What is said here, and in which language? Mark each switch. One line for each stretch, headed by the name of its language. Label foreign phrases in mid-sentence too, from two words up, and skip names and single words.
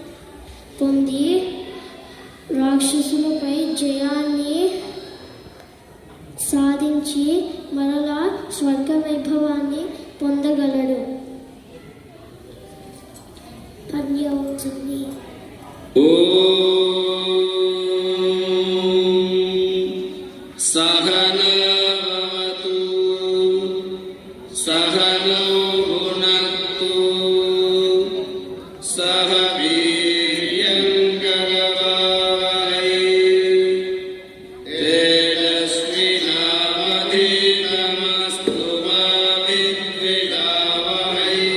Telugu: పొంది రాక్షసులపై జయాన్ని సాధించి మరలా స్వర్గ వైభవాన్ని పొందగలడు. పర్యవుతుంది.
Sanskrit: सहनवतु सहनौ भुनक्तु सह वीर्यङ्करवावहै तेजस्विनावधीतमस्तु मा विद्विषावहै।